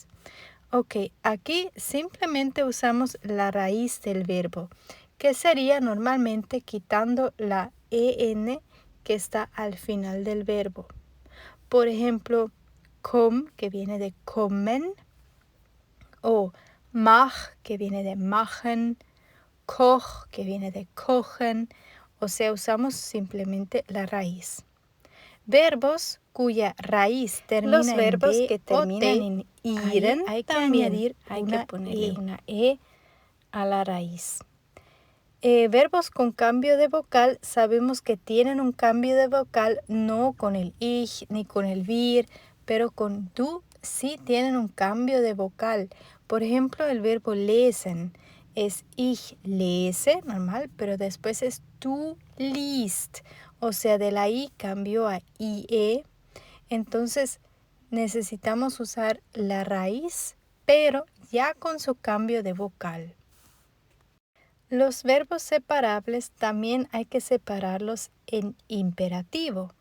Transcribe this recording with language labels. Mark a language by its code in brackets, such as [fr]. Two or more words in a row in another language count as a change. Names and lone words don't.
[es] Ok, aquí simplemente usamos la raíz del verbo, que sería normalmente quitando la en que está al final del verbo. Por ejemplo, que viene de kommen, o mach, que viene de machen, koch, que viene de kochen, o sea, usamos simplemente la raíz. Verbos cuya raíz termina los verbos en que terminan en iren, hay que añadir una e a la raíz. Verbos con cambio de vocal sabemos que tienen un cambio de vocal no con el ich ni con el wir, pero con du sí tienen un cambio de vocal. Por ejemplo, el verbo lesen es [de] ich lese, [es] normal, pero después es [de] du liest. [es] O sea, de la I cambió a IE. Entonces necesitamos usar la raíz, pero ya con su cambio de vocal. Los verbos separables también hay que separarlos en imperativo.